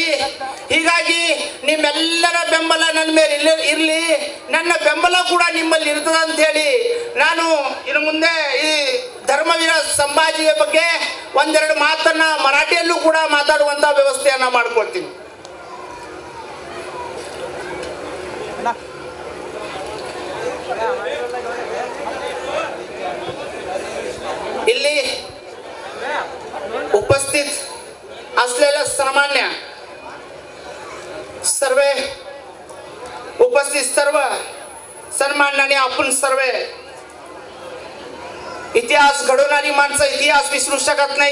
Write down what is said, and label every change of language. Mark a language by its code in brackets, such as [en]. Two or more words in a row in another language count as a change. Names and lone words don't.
[kn] ಹೀಗಾಗಿ ನಿಮ್ಮೆಲ್ಲರ ಬೆಂಬಲ ನನ್ನ ಮೇಲೆ ಇರಲಿ, ನನ್ನ ಬೆಂಬಲ ಕೂಡ ನಿಮ್ಮಲ್ಲಿ ಇರ್ತದೆ ಅಂತ ಹೇಳಿ ನಾನು ಇನ್ನು ಮುಂದೆ ಈ ಧರ್ಮವೀರ ಸಂಭಾಜಿಯ ಬಗ್ಗೆ ಒಂದೆರಡು ಮಾತನ್ನ ಮರಾಠಿಯಲ್ಲೂ ಕೂಡ ಮಾತಾಡುವಂತ ವ್ಯವಸ್ಥೆಯನ್ನ ಮಾಡ್ಕೊಳ್ತೀನಿ. [mr] ಇಲ್ಲಿ उपस्थित असलेल्या सर्वांना सर्व उपस्थित सर्व सन्मानने आपण सर्व इतिहास घडवणारी माणसं इतिहास विसरू शकत नाही.